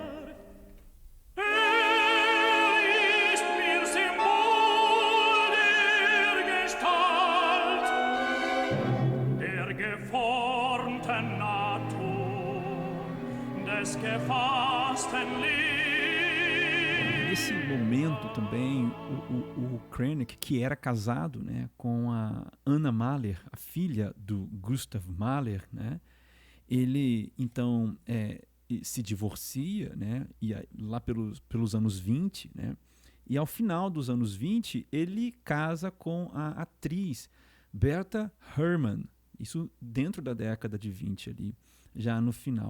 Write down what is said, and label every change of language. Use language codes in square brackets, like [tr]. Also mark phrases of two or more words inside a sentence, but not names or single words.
[de] Ist mir Symbol der Gestalt, der geformten Natur, des gefassten Lebens. [pt] Nesse momento também, o Krennic, que era casado, né, com a Anna Mahler, a filha do Gustav Mahler, né, ele então se divorcia, né, e lá pelos anos 20, né, e ao final dos anos 20 ele casa com a atriz Bertha Herrmann, isso dentro da década de 20 ali, já no final.